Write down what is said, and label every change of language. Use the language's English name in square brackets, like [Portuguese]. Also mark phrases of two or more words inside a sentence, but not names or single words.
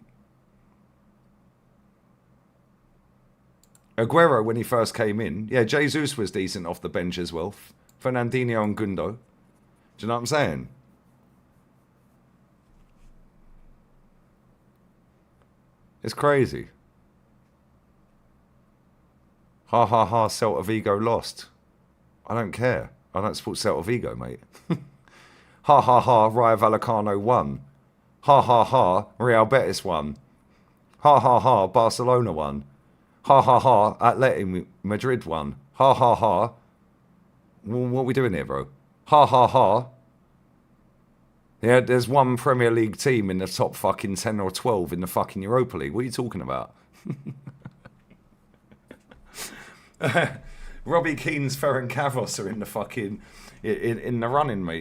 [English] Aguero, when he first came in, yeah, Jesus was decent off the bench as well. Fernandinho and Gundo. Do you know what I'm saying? It's crazy. Ha ha ha, Celta Vigo lost. I don't care. I don't support Celta Vigo, mate. Ha ha ha, Rayo Vallecano won. Ha ha ha, Real Betis won. Ha ha ha, Barcelona won. Ha ha ha, Atletico Madrid won. Ha ha ha. What are we doing here, bro? Ha ha ha. Yeah, there's one Premier League team in the top fucking 10 or 12 in the fucking Europa League. What are you talking about? Robbie Keane's, Ferran Cavos are in the fucking in the running, mate.